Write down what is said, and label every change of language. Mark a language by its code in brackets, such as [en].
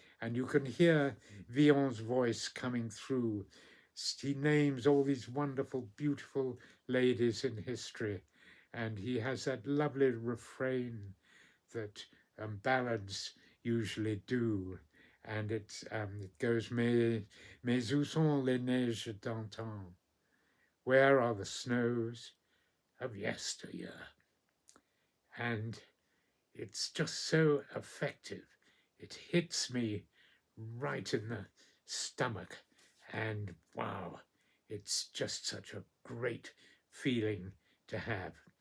[en] And you can hear Villon's voice coming through. He names all these wonderful, beautiful ladies in history. And he has that lovely refrain that ballads usually do. And it goes, [fr] mais où sont les neiges d'antan? [en] Where are the snows of yesteryear? And it's just so effective. It hits me right in the stomach. And wow, it's just such a great feeling to have.